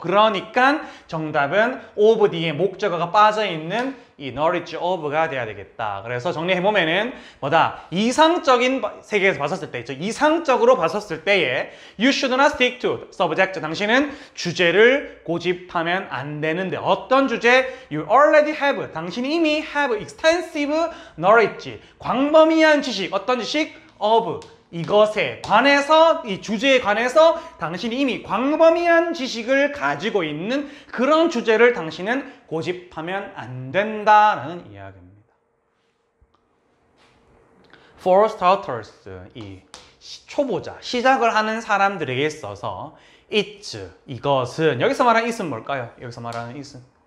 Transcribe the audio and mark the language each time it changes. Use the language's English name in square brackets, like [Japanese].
[Korean] 그러니까 정답은 of 뒤에 목적어가 빠져있는 이 [English] knowledge of [Korean] 가 돼야 되겠다. 그래서 정리해보면은 뭐다? 이상적인 세계에서 봤었을 때, 즉 이상적으로 봤었을 때에 [English] you should not stick to subject. [Korean] 당신은 주제를 고집하면 안 되는데 어떤 주제? [English] You already have. [Korean] 당신이 이미 [English] have extensive knowledge. [Korean] 광범위한 지식. 어떤 지식? of. 이것에 관해서, 이 주제에 관해서 당신이 이미 광범위한 지식을 가지고 있는 그런 주제를 당신은 고집하면 안 된다라는 이야기입니다. [English] For starters, [Korean] 이 초보자, 시작을 하는 사람들에게 있어서 [English] it's, [Korean] 이것은, 여기서 말하는 it은 뭘까요? 여기서 말하는 it은